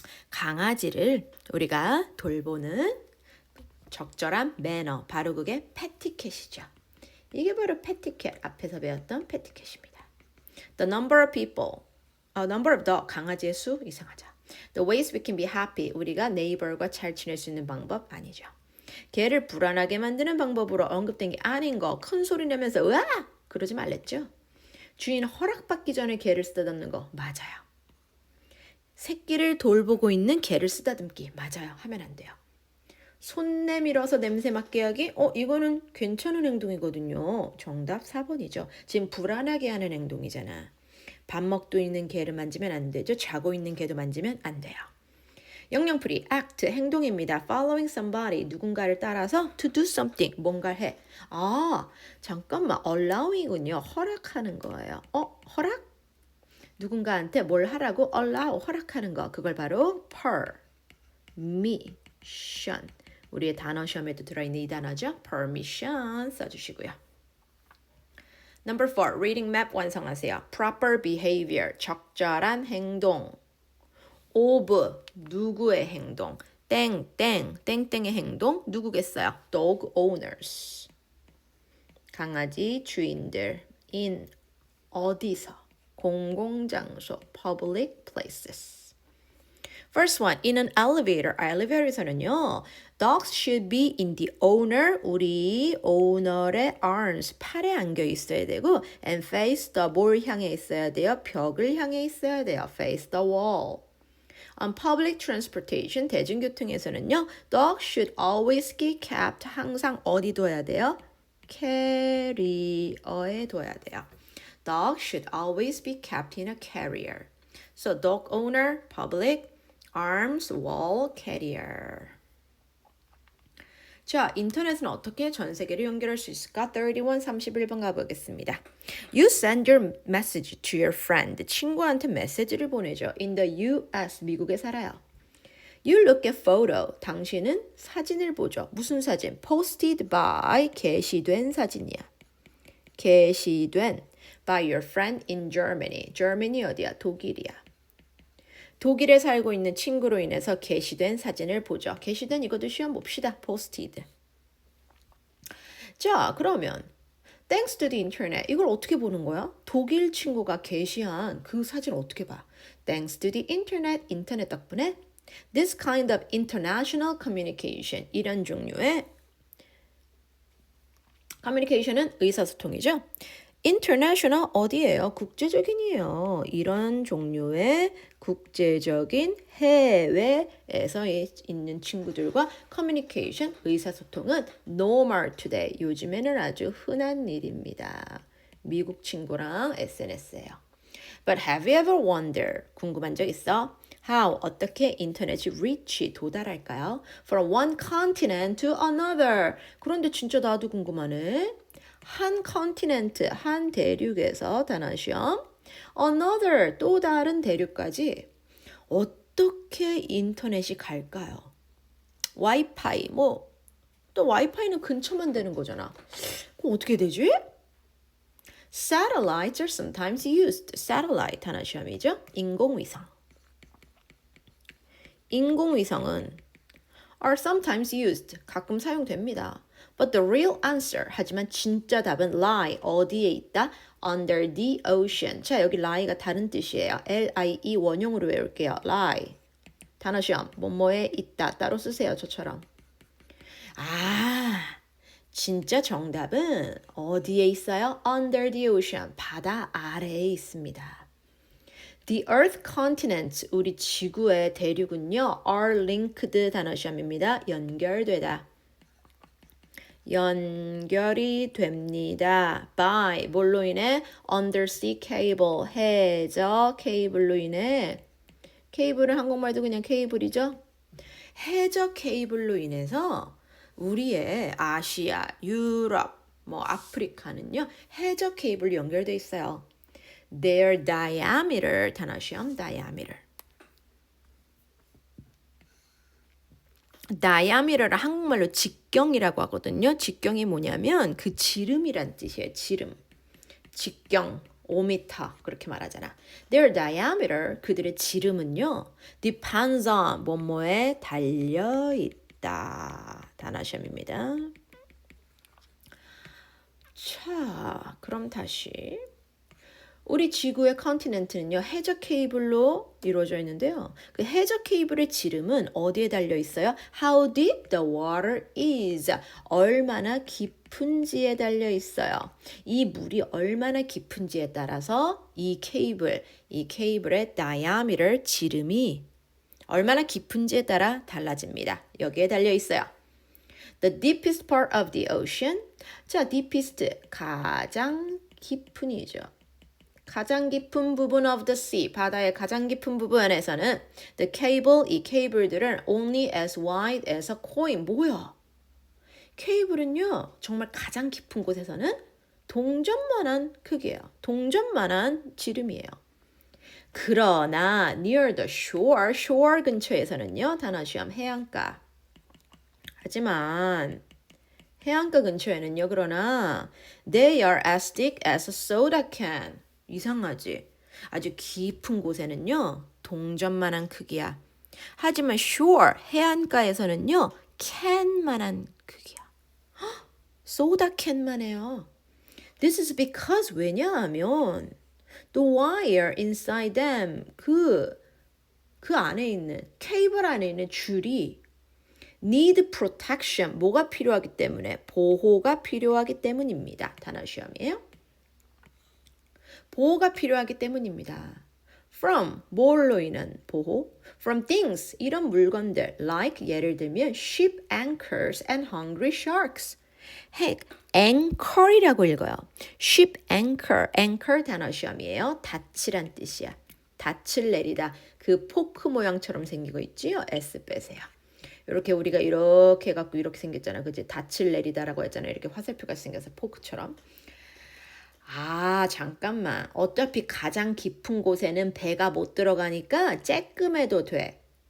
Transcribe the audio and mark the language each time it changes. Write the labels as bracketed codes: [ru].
[ko] 강아지를 우리가 돌보는 적절한 매너, 바로 그게 패티켓이죠. 이게 바로 패티켓, 앞에서 배웠던 패티켓입니다. [en] The number of people, number of dog, [ko] 강아지의 수, 이상하죠. [en] The ways we can be happy, [ko] 우리가 네이버과 잘 지낼 수 있는 방법 아니죠. 개를 불안하게 만드는 방법으로 언급된 게 아닌 거, 큰 소리 내면서 으아! 그러지 말랬죠. 주인 허락받기 전에 개를 쓰다듬는 거, 맞아요. 새끼를 돌보고 있는 개를 쓰다듬기, 맞아요. 하면 안 돼요. 손 내밀어서 냄새 맡게 하기, 이거는 괜찮은 행동이거든요. 정답 4번이죠. 지금 불안하게 하는 행동이잖아. 밥 먹고 있는 개를 만지면 안 되죠. 자고 있는 개도 만지면 안 돼요. 영영풀이 act 행동입니다. [en] Following somebody [ko] 누군가를 따라서 [en] to do something [ko] 뭔가를 해. 잠깐만 allowing은요. 허락하는 거예요. 허락? 누군가한테 뭘 하라고 allow 허락하는 거. 그걸 바로 permission. 우리의 단어 시험에도 들어있는 이 단어죠. permission 써주시고요. [en] Number 4, reading map [ko] 완성하세요. [en] Proper behavior, [ko] 적절한 행동. of, 누구의 행동. 땡땡의 행동, 누구겠어요? [en] Dog owners. [ko] 강아지 주인들. [en] in, [ko] 어디서. 공공장소, [en] public places. First one, in an elevator. [ko] 엘리베이터에서는요. [en] Dogs should be in the owner, 우리 owner의 arms, [ko] 팔에 안겨 있어야 되고 [en] and face the [ko] 뭘 향해 있어야 돼요? 벽을 향해 있어야 돼요. [en] Face the wall. On public transportation, [ko] 대중교통에서는요. [en] Dogs should always be kept, [ko] 항상 어디 둬야 돼요? carrier에 둬야 돼요. [en] Dogs should always be kept in a carrier. So dog owner, public, arms, wall, carrier. [ko] 자, 인터넷은 어떻게 전 세계를 연결할 수 있을까? [en] 31, [ko] 31번 가보겠습니다. [en] You send your message to your friend. [ko] 친구한테 메시지를 보내죠. [en] In the US, [ko] 미국에 살아요. [en] You look at photo. [ko] 당신은 사진을 보죠. 무슨 사진? Posted by, 게시된 사진이야. 게시된 [en] by your friend in Germany. [ko] Germany 어디야? 독일이야. 독일에 살고 있는 친구로 인해서 게시된 사진을 보죠. 게시된 이것도 시험 봅시다. [en] Posted. [ko] 자, 그러면 [en] Thanks to the internet. [ko] 이걸 어떻게 보는 거야? 독일 친구가 게시한 그 사진을 어떻게 봐? [en] Thanks to the internet. [ko] 인터넷 덕분에 [en] This kind of international communication. [ko] 이런 종류의 communication은 의사소통이죠. International 어디예요? 국제적인이에요. 이런 종류의 국제적인 해외에서 있는 친구들과 communication, 의사소통은 [en] normal today. [ko] 요즘에는 아주 흔한 일입니다. 미국 친구랑 SNS예요. [en] But have you ever wondered? [ko] 궁금한 적 있어? [en] How? [ko] 어떻게 인터넷이 reach, 도달할까요? [en] From one continent to another. [ko] 그런데 진짜 나도 궁금하네. 한 컨티넨트, 한 대륙에서 단원 시험. Another, 또 다른 대륙까지 어떻게 인터넷이 갈까요? 와이파이, 또 와이파이는 근처만 되는 거잖아. 그럼 어떻게 되지? [en] Satellites are sometimes used. [ko] Satellite 하나 시험이죠. 인공위성. 인공위성은 [en] are sometimes used. [ko] 가끔 사용됩니다. [en] But the real answer. [ko] 하지만 진짜 답은 lie. 어디에 있다? [en] Under the ocean. [ko] 자, 여기 lie가 다른 뜻이에요. L-I-E 원형으로 외울게요. lie. 단어 시험. 뭐뭐에 있다. 따로 쓰세요. 저처럼. 진짜 정답은 어디에 있어요? [en] Under the ocean. [ko] 바다 아래에 있습니다. [en] The Earth continents, [ko] 우리 지구의 대륙은요, [en] are linked [ko] 단어 시험입니다. 연결되다. 연결이 됩니다. by, 뭘로 인해? [en] Undersea cable, [ko] 해저 케이블로 인해. 케이블은 한국말도 그냥 케이블이죠? 해저 케이블로 인해서 우리의 아시아, 유럽, 아프리카는요, 해저 케이블로 연결돼 있어요. [en] Their diameter, [ko] 단어 시험, [en] diameter. [ko] diameter를 한국말로 직경이라고 하거든요. 직경이 뭐냐면 그 지름이란 뜻이에요. 지름. 직경, 5m 그렇게 말하잖아. [en] Their diameter, [ko] 그들의 지름은요. depends on, 뭐뭐에 달려있다. 단어 시험입니다. 자, 그럼 다시. 우리 지구의 컨티넨트는요. 해저 케이블로 이루어져 있는데요. 그 해저 케이블의 지름은 어디에 달려 있어요? [en] How deep the water is. [ko] 얼마나 깊은지에 달려 있어요. 이 물이 얼마나 깊은지에 따라서 이 케이블의 diameter, 지름이 얼마나 깊은지에 따라 달라집니다. 여기에 달려 있어요. [en] The deepest part of the ocean. [ko] 자, deepest, 가장 깊은이죠. 가장 깊은 부분 [en] of the sea, [ko] 바다의 가장 깊은 부분에서는 [en] the cable, [ko] 이 케이블들은 [en] only as wide as a coin. [ko] 뭐야? 케이블은요, 정말 가장 깊은 곳에서는 동전만한 크기예요. 동전만한 지름이에요. 그러나 near the shore, shore 근처에서는요, 단어 시험 해안가. 하지만 해안가 근처에는요, 그러나 [en] they are as thick as a soda can. [ko] 이상하지? 아주 깊은 곳에는요. 동전만한 크기야. 하지만 shore, 해안가에서는요. 캔만한 크기야. 소다 캔만 해요. [en] This is because [ko] 왜냐하면 [en] the wire inside them, 그 [ko] 그 안에 있는 케이블 안에 있는 줄이 [en] need protection [ko] 뭐가 필요하기 때문에 보호가 필요하기 때문입니다. 단어 시험이에요. 보호가 필요하기 때문입니다. [en] From [ko] 뭘로 인한 보호? [en] From things [ko] 이런 물건들 [en] like [ko] 예를 들면 [en] ship anchors and hungry sharks. [ko] 핵 anchor이라고 읽어요. ship anchor anchor 단어 시험이에요. 닻이란 뜻이야. 닻을 내리다. 그 포크 모양처럼 생기고 있지요. S 빼세요. 이렇게 우리가 이렇게 해갖고 이렇게 생겼잖아. 그지? 닻을 내리다라고 했잖아. 이렇게 화살표가 생겨서 포크처럼. 아, 잠깐만. 어차피 가장 깊은 곳에는 배가 못 들어가니까 쬐끔해도 돼.